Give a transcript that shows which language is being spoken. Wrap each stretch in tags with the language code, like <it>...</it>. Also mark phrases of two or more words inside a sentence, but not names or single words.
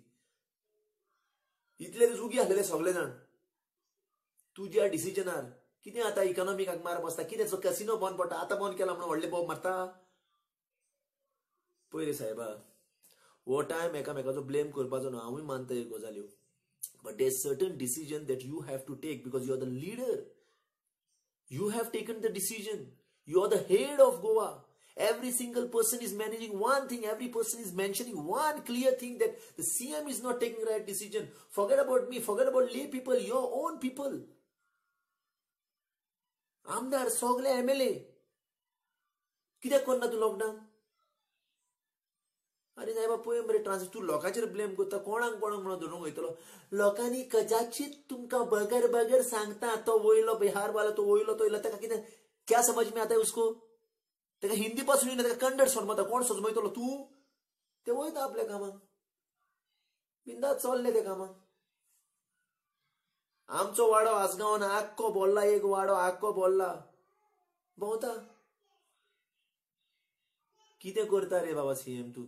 <kok>इतले जुगी आसलेले सगळे जाण तुज्या डिसिजनार. कितें आतां इकॉनॉमिकाक मार बसता? कितें कसिनो बंद पडटा? आतां बंद केला म्हणून व्हडले बोब मारता? पळय रे साहेबा, हो टायम एकामेकाचो ब्लेम करपाचो न्हू. हांवूय मानता ह्यो गजाल्यो.</kok> <en>But there certain decision that you have to take because you are the leader. You have taken the decision. You are the head of Goa. Every single person is managing one thing. Every person is mentioning one clear thing, that the CM is not taking right decision. Forget about me. Forget about lay people, your own people.</en> <kok>आमदार सगळे MLA. कित्याक करना तूं लॉकडावन? अरे साहेबा पळय मरे ट्रान्स. तूं लोकांचेर ब्लेम करता. कोणाक म्हणून धरून वयतलो? लोकांनी कदाचित तुमकां बगर सांगता, तो वयलो बिहार वाला, तो वयलो तो इला, ताका कितें</kok> <hi>क्या समज में आता है उसको?</hi> <kok>ताका हिंदी पासून येना, ताका कन्नड समजता. कोण समजयतलो? तूं? ते वयता आपल्या कामाक, बिंदास चल्ले ते कामाक. आमचो वाडो आसगांवान आख्खो बोल्ला, एक वाडो आख्खो बोल्ला भोंवता. कितें करता रे बाबा सीएम तूं?</kok>